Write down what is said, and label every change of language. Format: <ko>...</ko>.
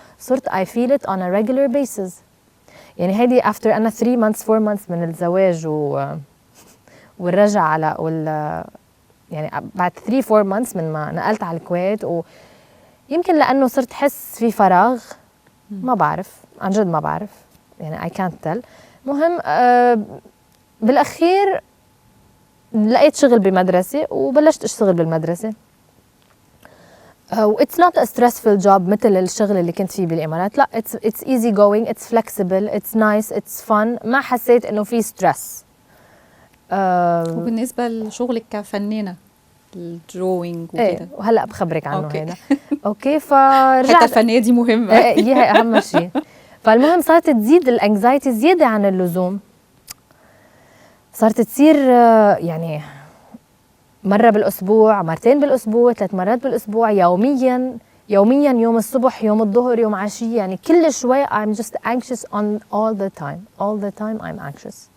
<ar>صرت</ar> <en>I feel it on a regular basis.</en> <ar>يعني هيدي after أنا 3 months 4 months من الزواج والرجع على يعني بعد 3-4 months من ما نقلت على الكويت، ويمكن لأنه صرت حس في فراغ ما بعرف عن جد ما بعرف يعني</ar> <en>I can't tell.</en> <ar>مهم بالأخير لقيت شغل بمدرسة وبلشت أشتغل بالمدرسة.</ar> <en>it's not a stressful job</en> <ar>مثل الشغل اللي كنت فيه بالإمارات.</ar> <en>لا it's easy going, it's flexible, it's nice, it's fun.</en> <ar>ما حسيت إنه في stress. وبالنسبة لشغلك كفنانة الدروينج وكده ايه وهلا بخبرك عنه هذا. اوكي فرجعت الحته الفنيه دي مهمه. هي اهم شيء. فالمهم صارت تزيد الانكزايتي زياده عن اللزوم. صارت تصير يعني مره بالاسبوع، مرتين بالاسبوع، 3 مرات بالاسبوع، يوميا يوم الصبح يوم الظهر يوم عشيه، يعني كل شوي</ar> <en>I'm just anxious on all the time I'm anxious.</en>